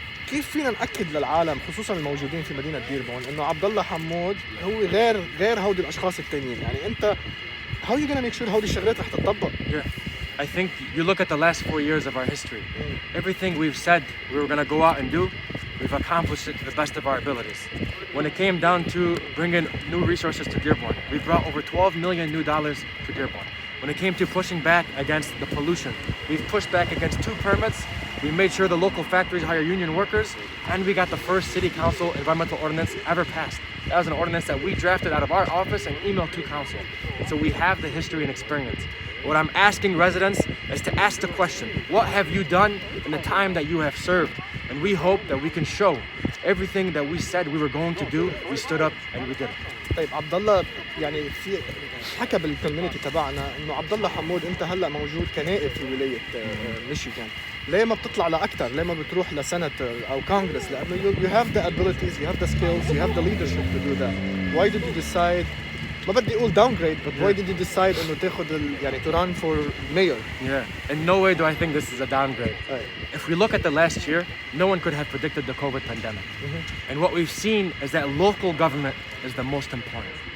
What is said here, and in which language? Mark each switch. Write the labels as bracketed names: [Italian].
[Arabic] كيف فينا ناكد للعالم خصوصا الموجودين في مدينه ديربون انه عبدالله حمود هو غير هودي الاشخاص الثانيين؟ يعني انت [English] how you gonna make sure [Arabic] هودي الشغلات رح تطبق؟ [English] I think you look at the last 4 years of our history. Everything we've said we were going to go out and do, we've accomplished it to the best of our abilities. When it came down to bringing new resources to Dearborn, we brought over $12 million new dollars to Dearborn. When it came to pushing back against the pollution, we've pushed back against 2 permits. We made sure the local factories hire union workers, and we got the first city council environmental ordinance ever passed. That was an ordinance that we drafted out of our office and emailed to council. So we have the history and experience. What I'm asking residents is to ask the question, what have you done in the time that you have served? And we hope that we can show everything that we said we were going to do, we stood up and we did it. [Arabic] طيب عبدالله، يعني في حكى بالكوميونتي تبعنا انه عبدالله حمود انت هلا موجود كنائب في ولايه ميشيغن، ليه ما بتطلع لاكثر؟ ليه ما بتروح لسناتور او كونغرس؟ لانه [English] you have the abilities, you have the skills, you have the leadership to do that. Why did you decide [Arabic] ما بدي اقول [English] downgrade, but why did you decide [Arabic] انه تاخذ يعني [English] to run for mayor? Yeah, in no way do I think this is a downgrade. If we look at the last year, no one could have predicted the COVID pandemic. And what we've seen is that local government is the most important.